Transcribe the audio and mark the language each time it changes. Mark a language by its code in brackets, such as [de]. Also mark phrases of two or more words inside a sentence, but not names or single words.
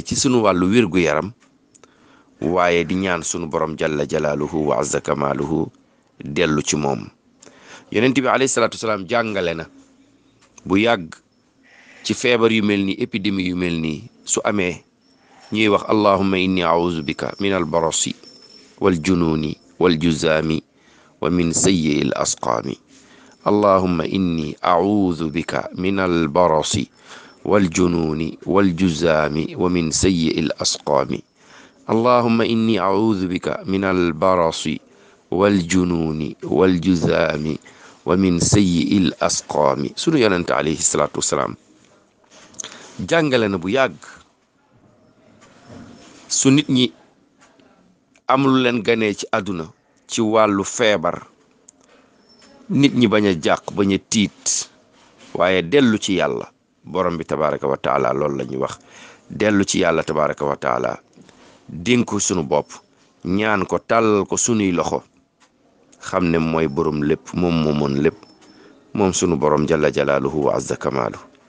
[wo] ci sunu wàllu wérgu yaram waaye di ñaan sunu borom [ar] جل جلاله وعز كماله [wo] dellu ci moom yonent bi [ar] عليه الصلاة والسلام [wo] jàngale na bu yàgg ci feebar yu mel nii épidémie yu mel nii su amee ñuy wax [ar] اللهم إني أعوذ بك من البرص والجنون والجذام ومن سيئ الأسقام اللهم إني أعوذ بك من البرص والجنون والجذام ومن سيئ الأسقام اللهم إني أعوذ بك من البرص والجنون والجذام ومن سيئ الأسقام [wo] sunu yonente [ar] عليه الصلاة والسلام [wo] jàngale na bu yàgg su nit ñi am lu leen ganee ci àdduna ci wàllu feebar nit ñi bañ a jàq bañ a tiit waaye dellu ci yàlla borom bi [ar] تبارك وتعالى [wo] loolu la ñuy wax dellu ci yàlla [ar] تبارك وتعالى [wo] dénku sunu bopp ñaan ko tàllal ko sunuy loxo xam ne mooy borom lépp moom moomoon lépp moom sunu borom [ar] جل جلاله وعز كماله